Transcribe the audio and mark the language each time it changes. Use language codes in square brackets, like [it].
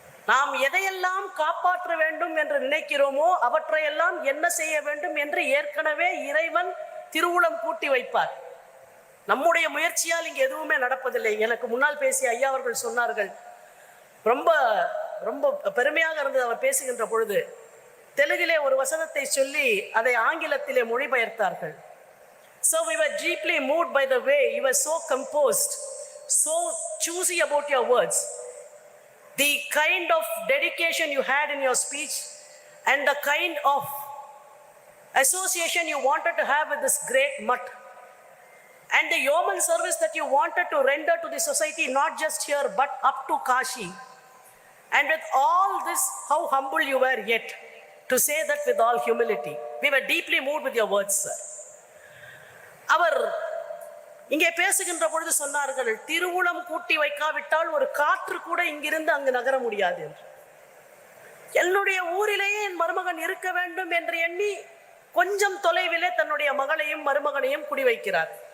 [ta] நாம் எதையெல்லாம் காப்பாற்ற வேண்டும் என்று நினைக்கிறோமோ அவற்றையெல்லாம் என்ன செய்ய வேண்டும் என்று ஏற்கனவே இறைவன் திருவுளம் கூட்டி வைப்பார். நம்முடைய முயற்சியால் இங்கு எதுவுமே நடப்பதில்லை. எனக்கு முன்னால் பேசிய ஐயா அவர்கள் சொன்னார்கள், ரொம்ப ரொம்ப பெருமையாக இருந்தது அவர் பேசுகின்ற பொழுது. தெலுங்கிலே ஒரு வசனத்தை சொல்லி அதை ஆங்கிலத்திலே மொழிபெயர்த்தார்கள். [en] So we were deeply moved by the way you were so composed, so choosy about your words, the kind of dedication you had in your speech and the kind of association you wanted to have with this great mutt and the yeoman service that you wanted to render to the society, not just here but up to Kashi. And with all this, how humble you were, yet to say that with all humility. We were deeply moved with your words, sir. [ta] அவர் இங்கே பேசுகின்ற பொழுது சொன்னார்கள், திருவுளம் கூட்டி வைக்காவிட்டால் ஒரு காற்று கூட இங்கிருந்து அங்கு நகர முடியாது என்று. என்னுடைய ஊரிலேயே என் மருமகன் இருக்க வேண்டும் என்று எண்ணி கொஞ்சம் தொலைவிலே தன்னுடைய மகளையும் மருமகனையும் குடி வைக்கிறார்.